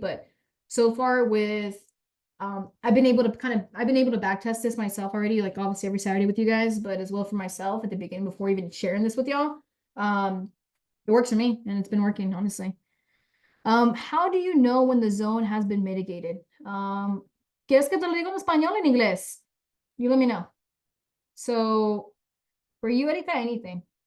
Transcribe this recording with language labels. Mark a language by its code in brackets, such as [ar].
[en] But so far with, I've been able to back test this myself already, like obviously every Saturday with you guys, but as well for myself at the beginning before even sharing this with y'all. It works for me and it's been working, honestly. How do you know when the zone has been mitigated? [es] ¿Quieres que te lo diga en español o en inglés? [en] You let me know. So, for you, Erika, anything.